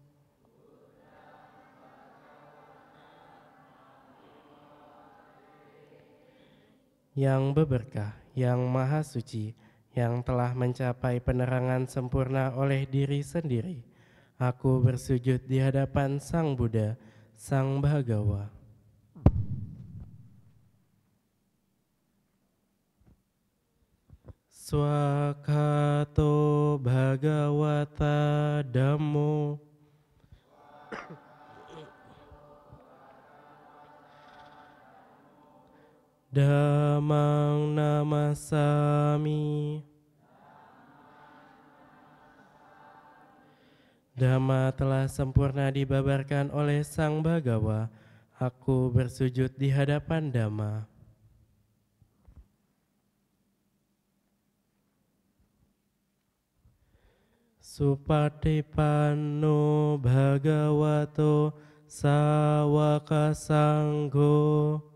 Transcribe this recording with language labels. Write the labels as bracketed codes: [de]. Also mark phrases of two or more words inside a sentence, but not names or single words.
[id] Yang berberkah, yang maha suci, yang telah mencapai penerangan sempurna oleh diri sendiri, aku bersujud di hadapan Sang Buddha, Sang Bhagawa. [pi] Swakato Bhagawata Dhammo. Dhammang namasami. [id] Dhamma telah sempurna dibabarkan oleh Sang Bhagawa. Aku bersujud di hadapan Dhamma. [pi] Supatipanno Bhagavato Sawaka Sangho.